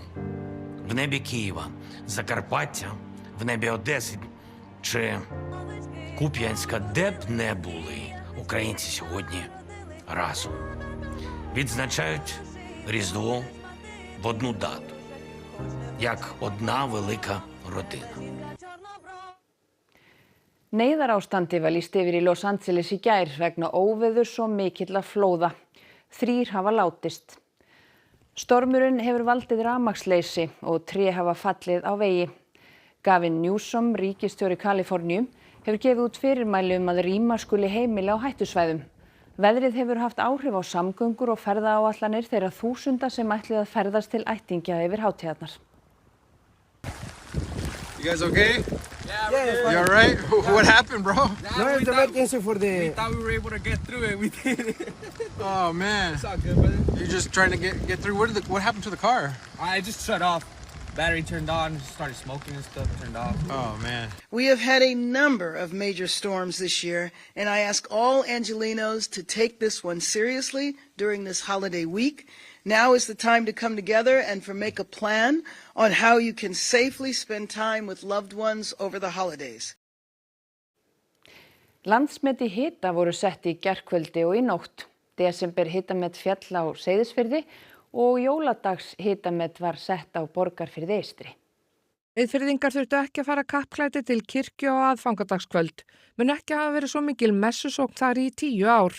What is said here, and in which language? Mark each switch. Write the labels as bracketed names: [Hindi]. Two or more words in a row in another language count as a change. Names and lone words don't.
[Ukrainian] В небі Києва, Закарпаття, в небі Одеси чи Куп'янська, де б не були, українці сьогодні разом. Відзначають Різдво в одну дату, як одна велика родина. [Icelandic] Neyðarástandi var lýst yfir í Los Angeles í gær vegna óveðurs og mikilla flóða. 3 hafa látist. Stormurinn hefur valdið rafmagnsleysi og tré hafa fallið á vegi. Gavin Newsom, ríkisstjóri Kaliforníu, hefur gefið út fyrirmæli að rýma skuli heimili á hættusvæðum. Veðrið hefur haft áhrif á samgöngur og ferðaáætlanir þeirra þúsunda sem ætluðu að ferðast til ættingja yfir hátíðarnar. [English] You guys okay? Yeah, you all right? What happened, bro? No, it's emergency for the... We thought we were able to get through it. We did it. Oh, man. It's all good, brother. You're just trying to get through. What happened to the car? I just shut off. Battery turned on, started smoking and stuff, turned off. Oh, man. We have had a number of major storms this year, and I ask all Angelenos to take this one seriously during this holiday week. Now is the time to come together and make a plan on how you can safely spend time with loved ones over the holidays. [Icelandic] Landsmet í hita voru sett í gærkvöldi og í nótt. Desember hitamet féll á Seyðisfirði og jóladags hitamet var sett á Borgarfirði eystri. Eyðfirðingar þurftu ekki að fara kappklæddir til kirkju á aðfangadagskvöld, mun ekki hafa verið svo mikil messusókn þar í 10 ár.